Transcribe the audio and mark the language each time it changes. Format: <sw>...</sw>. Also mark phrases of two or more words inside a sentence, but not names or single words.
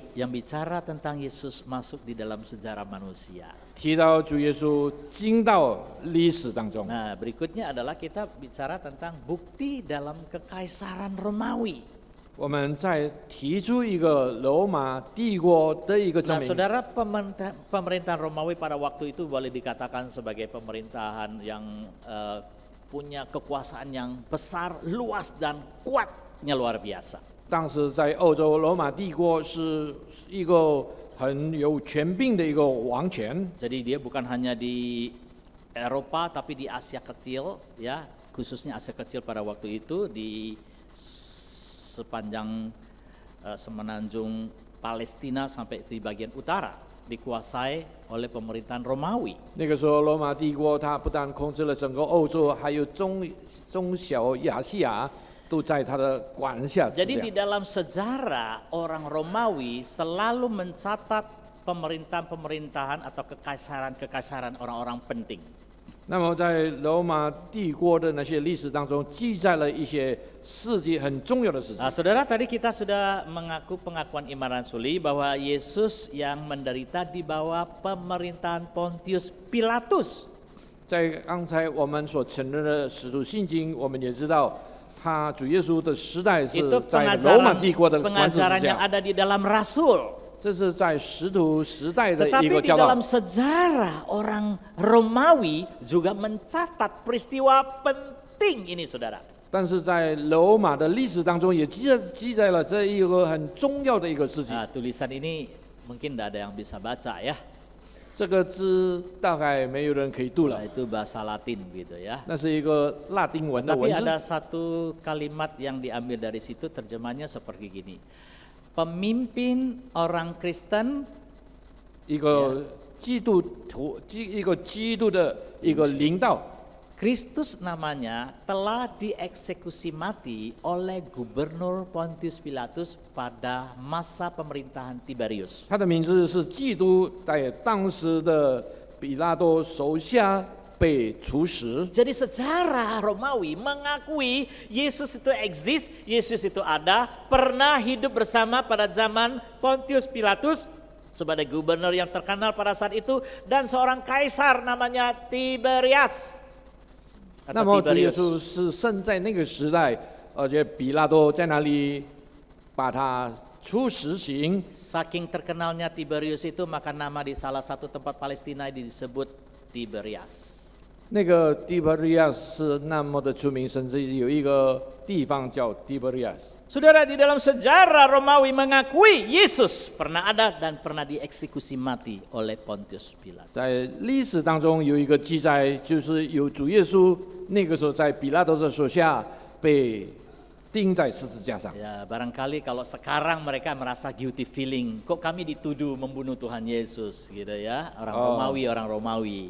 <id>yang bicara tentang Yesus masuk di dalam sejarah manusia.</id> <zh>提到主耶稣进到历史当中。</zh> <id>Nah, berikutnya adalah kita bicara tentang bukti dalam kekaisaran Romawi.</id> <zh>我们再提出一个罗马帝国的一个证</zh> <id>Nah,</id> <zh>明。</zh> <id>saudara, pemerintahan Romawi pada waktu itu boleh dikatakan sebagai pemerintahan yang punya kekuasaan yang besar, luas dan kuatnya luar biasa.</id> <zh>当时在欧洲，罗马帝国是一个很有权柄的一个王权，</zh> <id>Jadi dia bukan hanya di Eropa tapi di Asia Kecil, ya, khususnya Asia Kecil pada waktu itu di sepanjang semenanjung Palestina sampai di bagian utara dikuasai oleh pemerintahan Romawi.</id> <zh>那个时候罗马帝国它不但控制了整个欧洲，还有中小亚细亚都在它的管辖之</zh> <id>Jadi</id> <zh>下</zh> <id>di。dalam sejarah orang Romawi selalu mencatat pemerintahan atau kekaisaran orang-orang penting.</id> <zh>那么在罗马帝国的那些历史当中，记载了一些事迹很重要的事情。</zh> <id>Nah, saudara, tadi kita sudah mengaku pengakuan iman rasuli bahwa Yesus yang menderita di bawah pemerintahan Pontius Pilatus.</id> <zh>在刚才我们所承认的使徒信经，我们也知道，他主耶稣的时代是</zh> <id>Itu</id> <zh>在罗马帝国的管制之</zh> <id>pengajaran yang</id> <zh>下，</zh> <id>ada di dalam Rasul.</id> <zh>这是在使徒时代的一</zh> <id>Tetapi</id> <zh>个</zh> <id>di</id> <zh>教导</zh> <id>dalam。sejarah orang Romawi juga mencatat peristiwa penting ini, saudara.</id> <zh>但是在罗马的历史当中，也记载了这一个很重要的一个事情。</zh> <id>Nah, tulisan ini mungkin tidak ada yang bisa baca ya.</id> <zh>这个字大概没有人可以读</zh> <id>Nah,</id> <zh>了，</zh> <id>itu bahasa Latin gitu ya.</id> <zh>那是一个拉丁文的</zh> <id>Tapi</id> <zh>文</zh> <id>ada</id> <zh>字。</zh> <id>satu kalimat yang diambil dari situ, terjemahnya seperti gini. Pemimpin orang Kristen</id> <zh>一个基督徒，一个基督的一个领导。</zh> <id>Kristus namanya telah dieksekusi mati oleh Gubernur Pontius Pilatus pada masa pemerintahan Tiberius.</id> <zh>他的名字是基督，在当时的比拉多手下被处死。</zh> <id>Jadi sejarah Romawi mengakui Yesus itu eksis, Yesus itu ada, pernah hidup bersama pada zaman Pontius Pilatus sebagai gubernur yang terkenal pada saat itu, dan seorang kaisar namanya Tiberias.</id> <zh>那么主耶稣是生在那个时代，而且比拉多在那里把他处死刑。</zh> <id>Saking terkenalnya Tiberius itu, maka nama di salah satu tempat Palestina disebut Tiberias.</id> <zh>那个 Tiberias 是那么的出名，甚至有一个地方叫 Tiberias。</zh> <id>Saudara, di dalam sejarah Romawi mengakui Yesus pernah ada dan pernah dieksekusi mati oleh Pontius Pilatus.</id> <zh>在历史当中有一个记载，就是有主耶稣那个时候在比拉多的手下被钉在十字架上。</zh> <id>Ya, barangkali kalau sekarang mereka merasa</id> <en>guilty feeling,</en> <id>kok kami dituduh membunuh Tuhan Yesus gitu ya, orang Romawi.</id>